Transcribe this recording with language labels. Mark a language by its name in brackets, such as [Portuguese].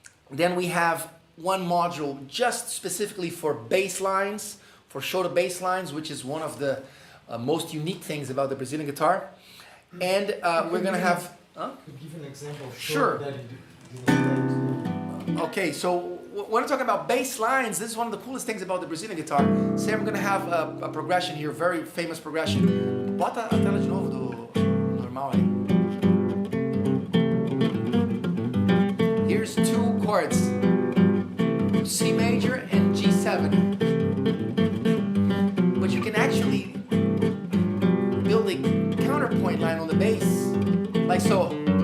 [English] Then we have one module just specifically for bass lines, for show bass lines, which is one of the most unique things about the Brazilian guitar. And we're going to have... Could you give an example of Sure. that you didn't. Okay, so when I'm talking about bass lines, this is one of the coolest things about the Brazilian guitar. Say I'm going to have a progression here, very famous progression. [Portuguese] Bota a tela de novo do normal aí. [English] Here's 2 chords, C major and G7. But you can actually build a counterpoint line on the bass, like so.